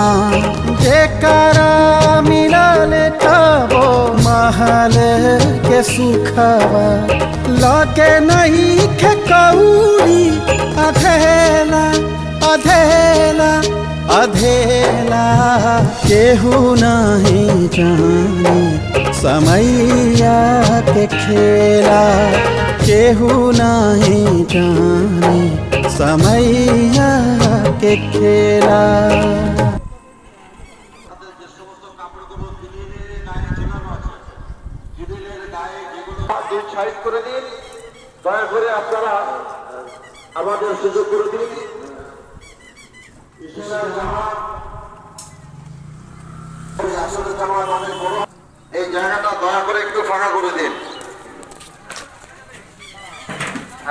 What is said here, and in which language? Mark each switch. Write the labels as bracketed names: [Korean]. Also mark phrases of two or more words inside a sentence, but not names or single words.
[Bhojpuri] जेकरा मिलल तबो महल के सुखवा, लगे नहीं के कौड़ी अधेला अधेला अधेला। केहू नहीं जाने समैया के खेला, केहू नहीं जाने समैया के खेला। [Bangla] সাইড করে দিন, দয়া করে আপনারা আমাদের সুযোগ করে দিন। এই জায়গাটা দয়া করে একটু ফাঁকা করে দিন।